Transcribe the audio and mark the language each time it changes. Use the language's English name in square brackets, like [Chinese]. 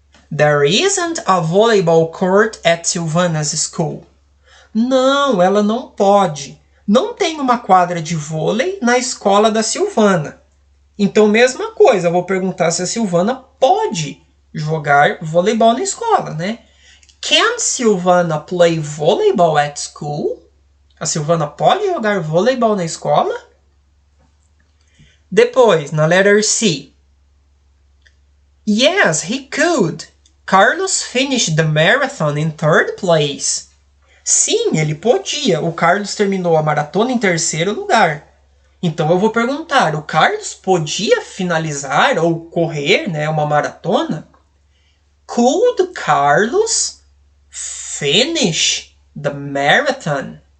[English] There isn't a volleyball court at Silvana's school. [Portuguese] Não, ela não pode. Não tem uma quadra de vôlei na escola da Silvana. Então, mesma coisa, eu vou perguntar se a Silvana pode jogar voleibol na escola, né? [English] Can Silvana play volleyball at school? [Portuguese] A Silvana pode jogar voleibol na escola? Depois, na [English] letter C. Yes, he could. Carlos finished the marathon in third place. [Portuguese] Sim, ele podia. O Carlos terminou a maratona em terceiro lugar. Então eu vou perguntar, o Carlos podia finalizar ou correr, né, uma maratona? [English] Could Carlos finish the marathon?